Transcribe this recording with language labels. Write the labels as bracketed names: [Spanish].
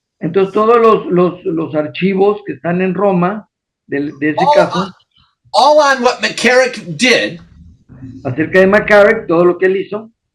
[Spanish] Entonces todos los archivos que están en Roma de ese caso. [English] All on what McCarrick did. [Spanish] Acerca de McCarrick, todo lo que él hizo.